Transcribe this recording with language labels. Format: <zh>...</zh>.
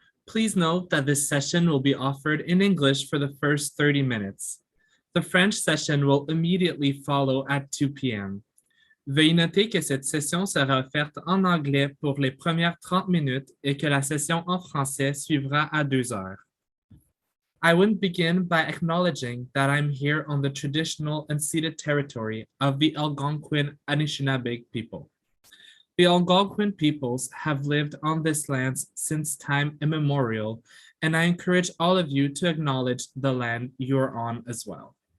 <en>Please note that this session will be offered in English for the first 30 minutes. The French session will immediately follow at 2 p.m.</en> <fr>Veuillez noter que cette session sera offerte en anglais pour les premières 30 minutes et que la session en français suivra à 2 heures.</fr> <en>I would begin by acknowledging that I'm here on the traditional and ceded territory of the Algonquin Anishinaabe people. The Algonquin peoples have lived on this land since time immemorial, and I encourage all of you to acknowledge the land you're on as well.</en>